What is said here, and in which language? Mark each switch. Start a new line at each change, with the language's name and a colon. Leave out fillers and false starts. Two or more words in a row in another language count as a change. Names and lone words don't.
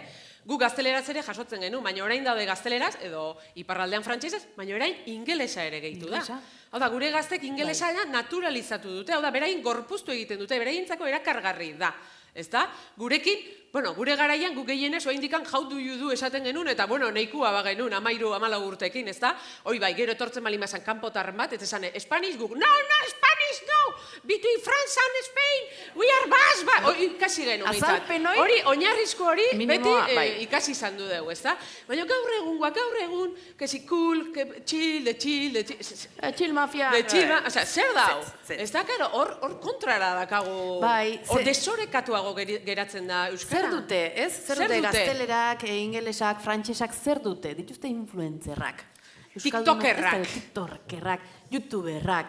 Basque: Gu gazteleraz ere jasotzen genuen, baina orain daude gazteleraz, edo iparraldean frantsesez, baina orain ingelesa ere gehitu da. Hau da, gure gaztek ingelesa naturalizatu dute, hau da, berain gorpuztu egiten dute, beraientzako erakargarri da. Ez da? Gurekin, gure garaian guk gehienez oaindikan
English: how do you do
Basque: esaten genuen, eta nahikua ba genuen, 13-14 urtekin, ez da? Hoi bai, gero etortzen malimazan kanpotarren bat, eta esan, Spanish guk,
English: no, Spanish no! Between France and Spain, we are Basque!
Basque: Hoi ikasi genuen, hori, oinarrizko hori, beti ikasi izan du dugu, ez da? Baina gaur egun, kesi
English: cool, chill, chill mafia,
Basque: zer da hau? Ez da, karo, hor kontrara dakago, hor desorekatuago geratzen da euskara. Zer dute, ez? Zer dute gaztelerak, ingelesak, frantsesak, zer dute? Dituzte influencerrak. TikTokerrak, youtuberrak,